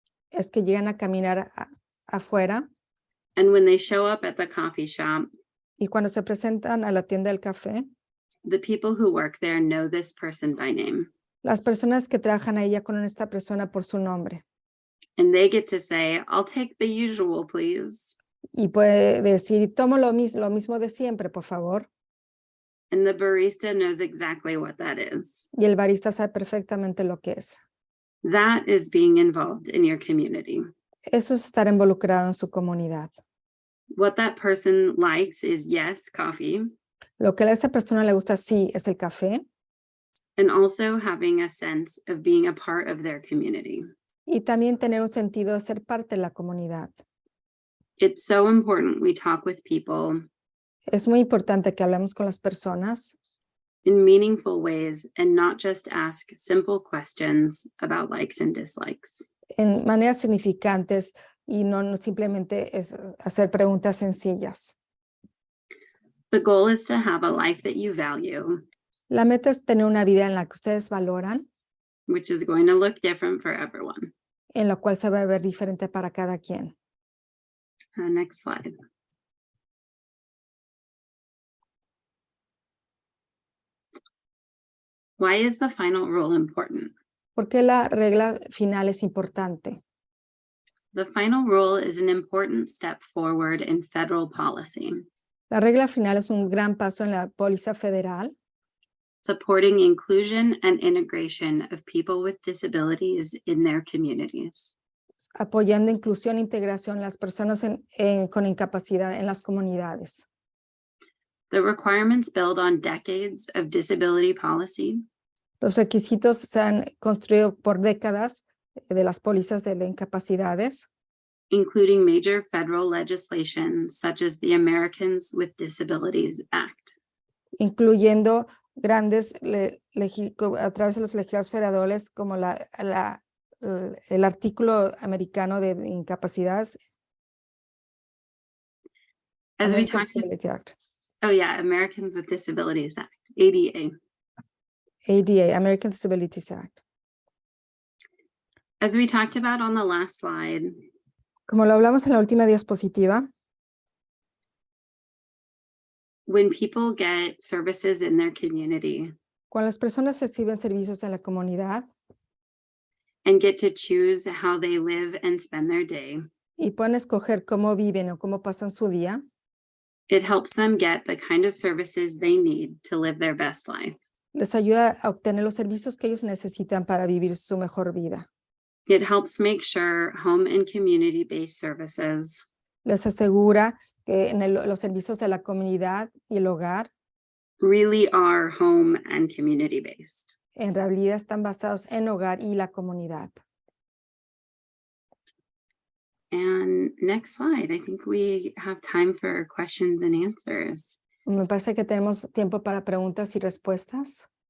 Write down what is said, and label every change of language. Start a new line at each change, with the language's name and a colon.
Spanish: es que llegan a caminar afuera
English: And when they show up at the coffee shop,
Spanish: y cuando se presentan a la tienda del café,
English: the people who work there know this person by name.
Spanish: las personas que trabajan ahí ya conocen a esta persona por su nombre
English: And they get to say, I'll take the usual, please.
Spanish: y puede decir, tomo lo mismo de siempre, por favor.
English: And the barista knows exactly what that is.
Spanish: Y el barista sabe perfectamente lo que es.
English: That is being involved in your community.
Spanish: Eso es estar involucrado en su comunidad.
English: What that person likes is, yes, coffee,
Spanish: Lo que a esa persona le gusta, sí, es el café
English: and also having a sense of being a part of their community.
Spanish: y también tener un sentido de ser parte de la comunidad.
English: It's so important we talk with people
Spanish: Es muy importante que hablemos con las personas
English: in meaningful ways and not just ask simple questions about likes and dislikes.
Spanish: en maneras significantes y no simplemente es hacer preguntas sencillas.
English: The goal is to have a life that you value,
Spanish: La meta es tener una vida en la que ustedes valoran,
English: which is going to look different for everyone.
Spanish: en la cual se va a ver diferente para cada quien.
English: Next slide. Why is the final rule important?
Spanish: ¿Por qué la regla final es importante?
English: The final rule is an important step forward in federal policy,
Spanish: La regla final es un gran paso en la póliza federal,
English: supporting inclusion and integration of people with disabilities in their communities.
Spanish: apoyando inclusión e integración de las personas con incapacidad en las comunidades.
English: The requirements build on decades of disability policy,
Spanish: Los requisitos se han construido por décadas de las pólizas de incapacidades,
English: including major federal legislation such as the Americans with Disabilities Act.
Spanish: incluyendo grandes a través de los legislados federales como el artículo americano de incapacidades.
English: As we American talked Disability Act. Oh yeah, Americans with Disabilities Act, ADA. ADA, American Disabilities Act. As we talked about on the last slide,
Spanish: Como lo hablamos en la última diapositiva,
English: when people get services in their community
Spanish: cuando las personas reciben servicios en la comunidad
English: and get to choose how they live and spend their day,
Spanish: y pueden escoger cómo viven o cómo pasan su día,
English: it helps them get the kind of services they need to live their best life.
Spanish: les ayuda a obtener los servicios que ellos necesitan para vivir su mejor vida.
English: It helps make sure home and community-based services
Spanish: Les asegura que los servicios de la comunidad y el hogar
English: really are home and community-based.
Spanish: en realidad están basados en hogar y la comunidad.
English: And next slide, I think we have time for questions and answers.
Spanish: Me parece que tenemos tiempo para preguntas y respuestas.